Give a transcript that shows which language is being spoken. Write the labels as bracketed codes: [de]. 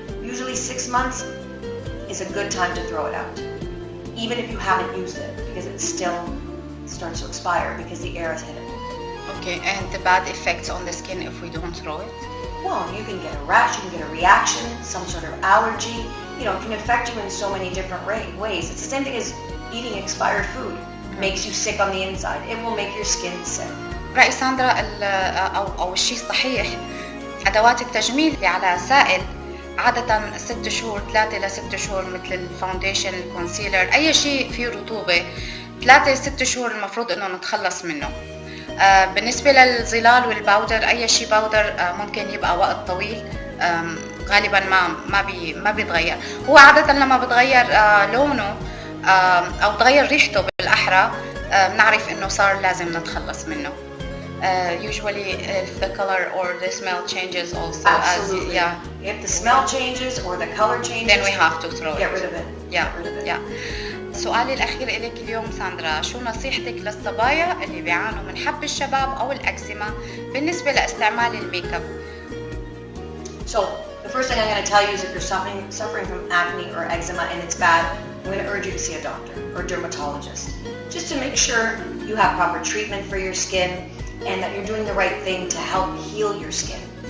[en] Usually 6 months is a good time to throw it out, even if you haven't used it, because it still starts to expire because the air has hit it. Okay, and the bad effects on the skin if we don't throw it? Well, you can get a rash, you can get a reaction, some sort of allergy. You know, it can affect you in so many different ways. It's the same thing as eating expired food. It makes you sick on the inside. It will make your skin sick. [ar] رأي ساندرا أو الشيء الصحيح، أدوات التجميل اللي على سائل عادة 6 شهور، 3 إلى 6 شهور، مثل الفاونديشن، الكونسيلر، أي شيء فيه رطوبة 3 إلى 6 شهور المفروض إنه نتخلص منه. بالنسبة للظلال والباودر، أي شيء باودر ممكن يبقى وقت طويل، غالبا ما بيتغير. هو عادة لما بتغير لونه أو تغير ريحته بالأحرى بنعرف إنه صار لازم نتخلص منه. [en] Usually if the color or the smell changes also. Absolutely. If the smell changes or the color changes, then we have to throw it. Get rid of it. Yeah. [ar] سؤالي الأخير إليك اليوم ساندرا، شو نصيحتك للصبايا اللي بيعانوا من حب الشباب أو الأكزيما بالنسبة لاستعمال الميك اب؟ [en] So the first thing I'm going to tell you is if you're suffering from acne or eczema and it's bad, I'm going to urge you to see a doctor or a dermatologist, just to make sure you have proper treatment for your skin and that you're doing the right thing to help heal your skin.